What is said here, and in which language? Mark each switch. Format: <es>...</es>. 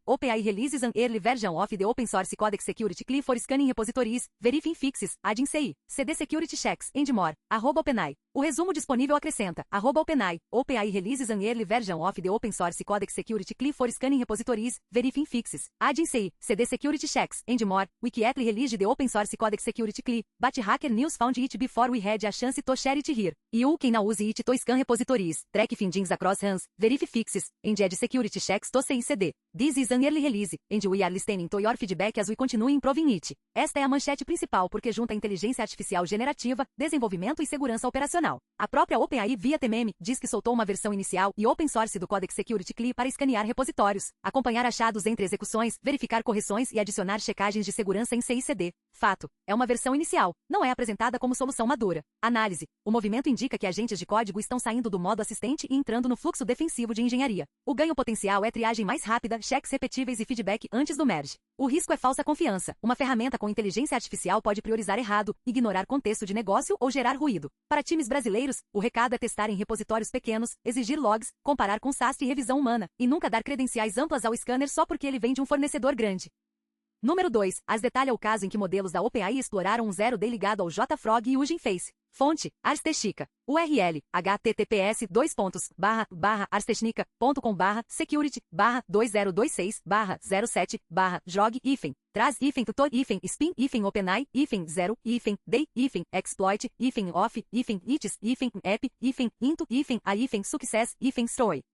<en>OpenAI releases an early version of the open source Codex Security CLI for scanning repositories, verifying fixes, adding CI, CD security checks, and more. @OpenAI.</en> <pt>O resumo disponível acrescenta, @OpenAI.</pt> <en>OpenAI releases an early version of the open source Codex Security CLI for scanning repositories, verifying fixes, adding CI, CD security checks, and more. Wikiatly released the open source Codex Security CLI, but hacker news found it before we had a chance to share it here. You can now use it to scan repositories, track findings across runs, verify fixes, and add security checks to CICD. This is an early release, and we are listening to your feedback as we continue improving it.</en> <pt>Esta é a manchete principal porque junta inteligência artificial generativa, desenvolvimento e segurança operacional. A própria OpenAI via TMM diz que soltou uma versão inicial e open source do Codex Security CLI para escanear repositórios, acompanhar achados entre execuções, verificar correções e adicionar checagens de segurança em CICD. Fato. É uma versão inicial, não é apresentada como solução madura. Análise. O movimento indica que agentes de código estão saindo do modo assistente e entrando no fluxo defensivo de engenharia. O ganho potencial é triagem mais rápida, cheques repetíveis e feedback antes do merge. O risco é falsa confiança. Uma ferramenta com inteligência artificial pode priorizar errado, ignorar contexto de negócio ou gerar ruído. Para times brasileiros, o recado é testar em repositórios pequenos, exigir logs, comparar com SAST e revisão humana, e nunca dar credenciais amplas ao scanner só porque ele vem de um fornecedor grande. Número 2. As detalha o caso em que modelos da OpenAI exploraram um 0D ligado ao JFrog e Hugging Face. Fonte, Ars Technica.</pt> <en>URL, https://arstechnica.com/security/2026/07/jog traz tutor spin OpenAI 0 day exploit off its app into a success story.</en>